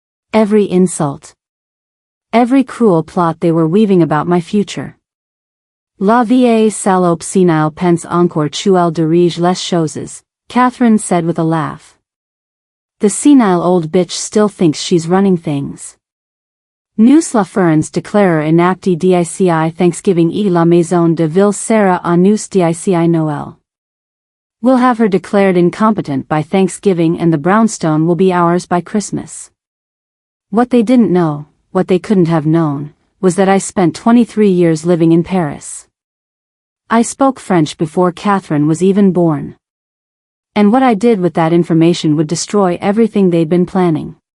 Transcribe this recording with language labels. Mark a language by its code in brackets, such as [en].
[en] Every insult. Every cruel plot they were weaving about my future. [fr] La vie salope senile pense encore tu elle dirige les choses, [en] Catherine said with a laugh. The senile old bitch still thinks she's running things. [fr] Nous la ferons déclarer inapte d'ici Thanksgiving et la maison de ville sera à nous d'ici Noël. [en] We'll have her declared incompetent by Thanksgiving and the brownstone will be ours by Christmas. What they didn't know, what they couldn't have known, was that I spent 23 years living in Paris. I spoke French before Catherine was even born. And what I did with that information would destroy everything they'd been planning.